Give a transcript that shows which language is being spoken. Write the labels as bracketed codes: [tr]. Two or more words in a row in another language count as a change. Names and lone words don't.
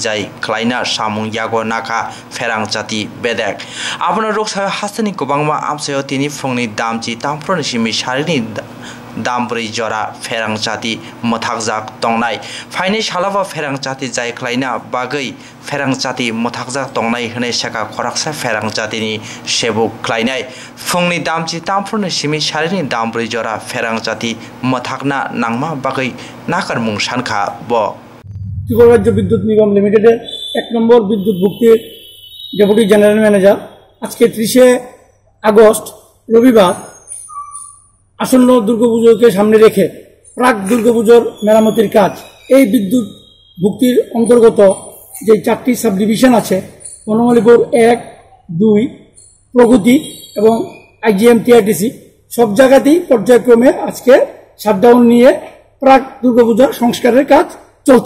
[trp] Jai Klaina Samung Yago Naka Ferang Jati Bedek Abona Ruksayo Hastani Kubangma Amsayo Tini Fungni Damji Tampron Shimi Sharini Dambri Jora Ferang Jati Motakjak Tongnai Faini Shalava Ferang Jati Jai Klaina Bagai Ferang Jati Motakjak Tongnai Hene Shaka Koraksa Ferang Jati ni Shebu Klainai Fungni Damji Tampron Shimi Sharini Dambri Jora Ferang Jati Motakna Nangma Bagai Nakar Mung Shanka Bo [bn] ত্রিপুরা রাজ্য বিদ্যুৎ নিগম লিমিটেডের 1 নম্বর বিদ্যুৎ ভুক্তির ডেপুটি জেনারেল ম্যানেজার আজকে 30 আগস্ট রবিবার আসন্ন দুর্গাপূজাকে সামনে রেখে প্রাক দুর্গাপূজার মেরামতির কাজ এই বিদ্যুৎ ভুক্তির অন্তর্গত যে 4টি সাব ডিভিশন আছে বনমালীপুর 1, 2, প্রগতি এবং আইজিএম টিআরটিসি সব জায়গাতেই পর্যায়ক্রমে আজকে শাটডাউন নিয়ে প্রাক দুর্গাপূজা সংস্কারের কাজ চলছে।